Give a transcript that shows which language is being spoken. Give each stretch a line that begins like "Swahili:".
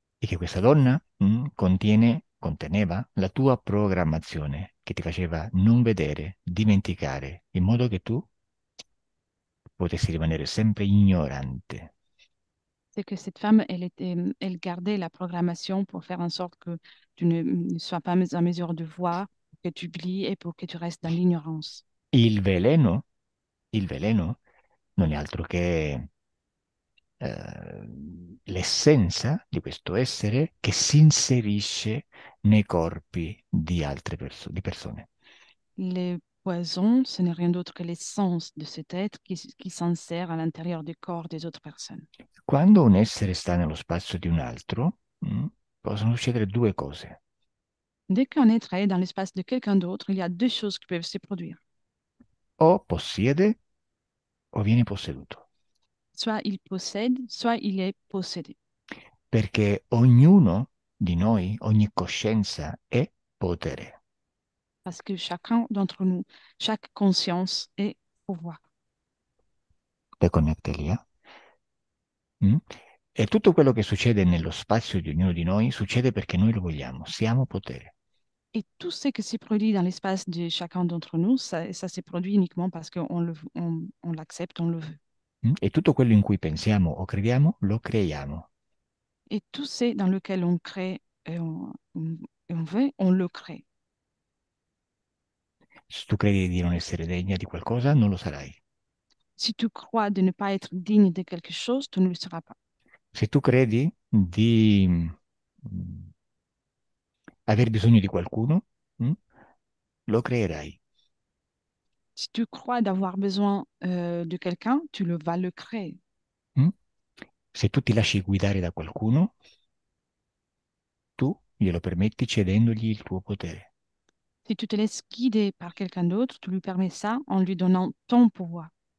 Italian: E che questa donna conteneva la tua programmazione. che ti faceva non vedere, dimenticare, in modo che tu potessi rimanere sempre ignorante.
French: C'est que cette femme, elle gardait la programmation pour faire en sorte que tu ne sois pas en mesure de voir, que tu oublies et pour que tu restes dans l'ignorance.
Italian: Il veleno, il veleno non è altro che l'essenza di questo essere che si inserisce nei corpi di altre di persone.
French: Les poisons, ce n'est rien d'autre que l'essence de cet être qui s'insère à l'intérieur du corps des autres personnes.
Italian: Quando un essere sta nello spazio di un altro, possono succedere due cose.
French: Dès qu'un être est dans l'espace de quelqu'un d'autre, il y a deux choses qui peuvent se produire.
Italian: O possiede o viene posseduto,
French: Soit il possède, soit il est possédé.
Italian: perché ognuno di noi, ogni coscienza è potere.
French: Parce que chacun d'entre nous, chaque conscience est pouvoir.
Italian: Te connette lì, eh? Mm? E tutto quello che succede nello spazio di ognuno di noi succede perché noi lo vogliamo, siamo potere.
French: Et tout ce qui se produit dans l'espace de chacun d'entre nous, ça se produit uniquement parce on l'accepte, on le veut.
Italian: E tutto quello in cui pensiamo o crediamo, lo creiamo.
French: Et tout ce dans lequel on crée et on veut, on le crée.
Italian: Se tu credi di non essere degna di qualcosa, non lo sarai.
French: Si tu crois de ne pas être digne de quelque chose, tu ne le seras pas.
Italian: Se tu credi di aver bisogno di qualcuno, lo creerai.
French: Si tu crois d'avoir besoin de quelqu'un, vas le créer. Mm?
Italian: Se tu ti lasci guidare da qualcuno, tu glielo permetti cedendogli il tuo potere.
French: Si tu te laisses guider par quelqu'un d'autre, tu lui permets ça en lui donnant ton pouvoir.